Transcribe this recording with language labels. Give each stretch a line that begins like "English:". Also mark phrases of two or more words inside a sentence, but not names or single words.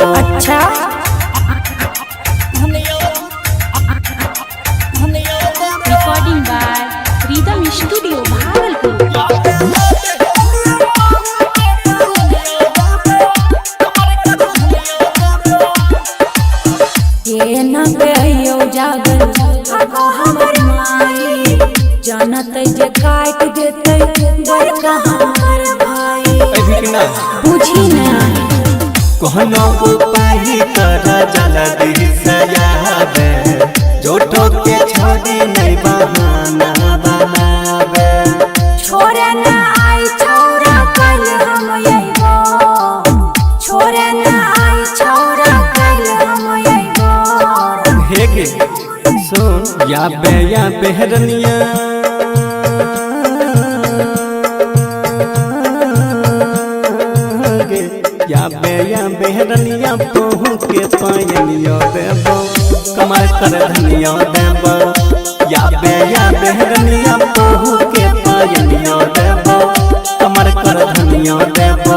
Angika: अच्छा
English: recording by Rhythm Studio Bhagalpur.
Angika: जानत जे काट देते बड़का हमार भाई बुझी ना कहनो उपाय कर जल्दी से याद जोटो के छोड़ी नहीं बहाना बनावे छोरे ना आई छौरा कल हम अइबो छोरे ना आई छौरा कल हम अइबो। हे गे सुन या बेहरनिया या बेहरनिया पहू के पायनियो देबो कमर कर धनियो देबो या बेहरनिया पहू के पायनियो देबो कमर कर धनियो देबो।